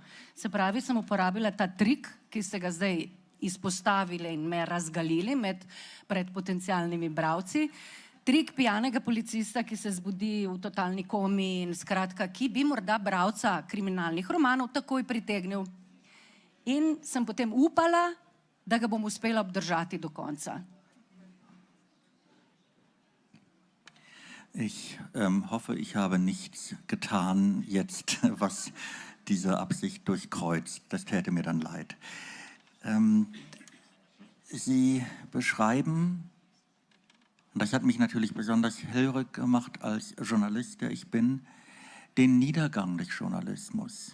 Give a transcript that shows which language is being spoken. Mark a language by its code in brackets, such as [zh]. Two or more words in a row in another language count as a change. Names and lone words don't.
[sl] Se pravi, sem uporabila ta trik, ki ste ga zdaj izpostavili in me razgalili pred potencialnimi bralci. Trik pijanega policista, ki se zbudi v totalni komi in skratka, ki bi morda bralca kriminalnih romanov takoj pritegnil. In sem potem upala, da ga bom uspela obdržati do konca. [de] Ich hoffe, ich habe nichts getan jetzt, was diese Absicht durchkreuzt. Das täte mir dann leid. Sie beschreiben, und das hat mich natürlich besonders hellhörig gemacht als Journalist, der ich bin, den Niedergang des Journalismus.